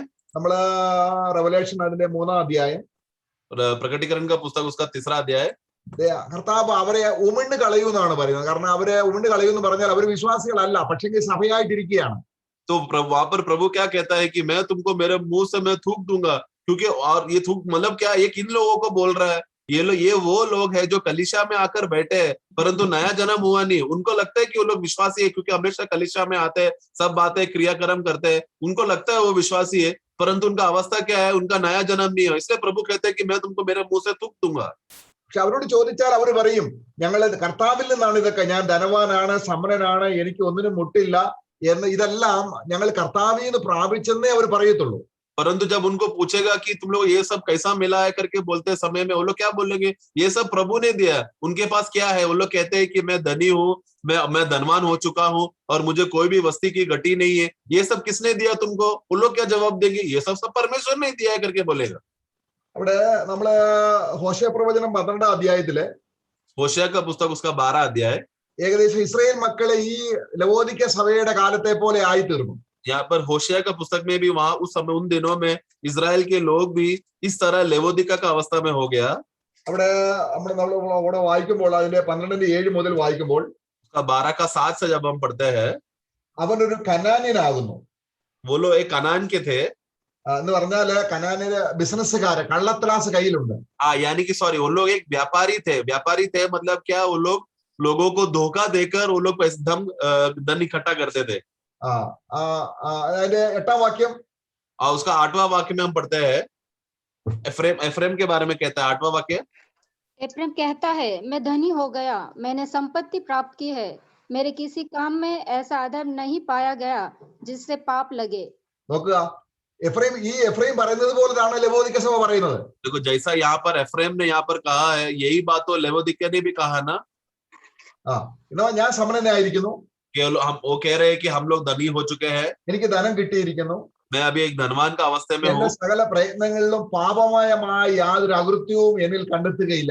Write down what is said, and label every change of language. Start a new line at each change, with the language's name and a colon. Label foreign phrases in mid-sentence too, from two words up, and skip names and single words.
Malayalam: നമ്മള് റെവലേഷൻ അതിന്റെ 3-ാം അധ്യായം,
Hindi: प्रकटीकरण का पुस्तक उसका 3रा अध्याय,
Malayalam: കർത്താവ് അവരെ ഉമിണ്ട് കളയൂന്നാണ് പറയുന്നത്. കാരണം അവരെ ഉമിണ്ട് കളയൂന്ന് പറഞ്ഞാൽ അവർ വിശ്വാസികളല്ല, പക്ഷേ സഭയായിട്ടിരിക്കുകയാണ്.
Hindi: तो वहां पर प्रभु क्या कहता है कि मैं तुमको मेरे मुंह से मैं थूक दूंगा, क्योंकि और ये थूक मतलब क्या, ये किन लोगों को बोल रहा है? ये वो लोग हैं जो कलीसिया में आकर बैठे हैं परंतु नया जन्म हुआ नहीं। उनको लगता है कि वो लोग विश्वासी है क्योंकि हमेशा कलीसिया में आते हैं, सब बातें क्रियाक्रम करते हैं, उनको लगता है वो विश्वासी है, परंतु उनका अवस्था क्या है? उनका नया जन्म नहीं है। इसलिए प्रभु कहते हैं कि मैं तुमको मेरे मुंह से थूक दूंगा।
Malayalam: പക്ഷെ അവരോട് ചോദിച്ചാൽ അവർ പറയും, ഞങ്ങൾ കർത്താവിൽ നിന്നാണ് ഇതൊക്കെ, ഞാൻ ധനവാനാണ്, സമ്പന്നനാണ്, എനിക്ക് ഒന്നിനും മുട്ടില്ല എന്ന്, ഇതെല്ലാം ഞങ്ങൾ കർത്താവിൽ നിന്ന് പ്രാപിച്ചെന്നേ അവർ പറയത്തുള്ളൂ.
Hindi: परंतु जब उनको पूछेगा कि तुम लोग ये सब कैसा मिला है करके बोलते समय में, वो लोग क्या बोलेंगे? ये सब प्रभु ने दिया। उनके पास क्या है? वो लोग कहते हैं कि मैं धनी हूँ, मैं धनवान हो चुका हूँ और मुझे कोई भी वस्तु की घटी नहीं है। ये सब किसने दिया तुमको? वो लोग क्या जवाब देंगे? ये सब परमेश्वर ने दिया है करके बोलेगा।
Malayalam: അവിടെ നമ്മള് ഹോശേയ പ്രവചനം 12-ാം അധ്യായത്തില്,
Hindi: होशे का पुस्तक उसका 12 अध्याय,
Malayalam: ഏകദേശം ഇസ്രായേൽ മക്കളെ ഈ ലവോദിക്ക സഭയുടെ കാലത്തെ പോലെ ആയി തീർന്നു.
Hindi: यहाँ पर होशिया का पुस्तक में भी वहां उस समय उन दिनों में इजराइल के लोग भी इस तरह लेवोदिका का अवस्था में हो गया।
Malayalam: അവിടെ നമ്മൾ വായിക്കുമ്പോൾ അതിന്റെ 12-7 മുതൽ വായിക്കുമ്പോൾ
Hindi: 12 का 7 से जब हम पढ़ते हैं,
Malayalam: അവനൊരു കനാന്യനാകുന്നു.
Hindi: वो लोग एक कनान के थे,
Malayalam: എന്ന് പറഞ്ഞാല് കനാന്യര് ബിസിനസ്സുകാര്, കള്ളത്രാസ് കയ്യിലുണ്ട്.
Hindi: यानी कि सॉरी, वो लोग एक व्यापारी थे मतलब क्या, वो लोग लोगों को धोखा देकर वो लोग धन इकट्ठा करते थे।
Malayalam: അതിന്റെ 8-ാം വാക്യം,
Hindi: और उसका 8वां वाक्य में हम पढ़ते हैं, एफ्रेम के बारे में कहता है 8वां वाक्य, एफ्रेम कहता है, मैं धनी हो गया, मैंने संपत्ति प्राप्त की है, मेरे किसी काम में ऐसा आदर नहीं पाया गया जिससे पाप लगे।
Malayalam: നോക്കുക, എഫ്രൈം പറയുന്നത് പോലെയാണ് ലവോദിക്ക സഭ പറയുന്നത്.
Hindi: देखो जैसा यहाँ पर एफ्रेम ने यहाँ पर कहा है, यही बात तो लेवोदिक्या ने भी कहा ना।
Malayalam: ഞാൻ സമ്പന്നനായിരിക്കുന്നു,
Hindi: हम वो कह रहे हैं कि हम लोग धनी हो चुके हैं,
Malayalam: എനിക്ക് ധനം കിട്ടിയിരിക്കുന്നു,
Hindi: मैं अभी एक धनवान का अवस्था में
Malayalam: എന്റെ
Hindi: हूँ,
Malayalam: സകല പ്രയത്നങ്ങളിലും പാപമയമായ യാതൊരു അകൃത്യവും എന്നിൽ കണ്ടെത്തുകയില്ല.